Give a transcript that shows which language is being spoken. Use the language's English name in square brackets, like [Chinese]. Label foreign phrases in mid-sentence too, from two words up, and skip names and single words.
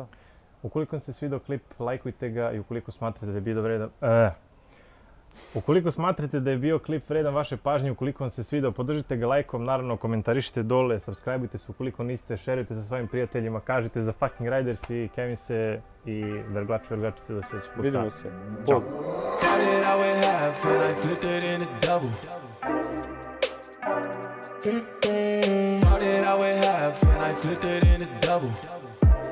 [Serbian] Ukoliko vam se svidio klip, lajkujte ga i ukoliko smatrate da je bio vredan... Ukoliko smatrate da je bio klip vredan vaše pažnje, ukoliko vam se svidio, podržite ga lajkom, naravno komentarišite dole, subscribeujte se ukoliko niste, šerujte sa svojim prijateljima, kažite za Fucking Riders i Kevin se i verglačice do sljedećeg puta. Vidimo se. Ćao. [English] Started out with half and I flipped it into double. Started out with half and I flipped it into double.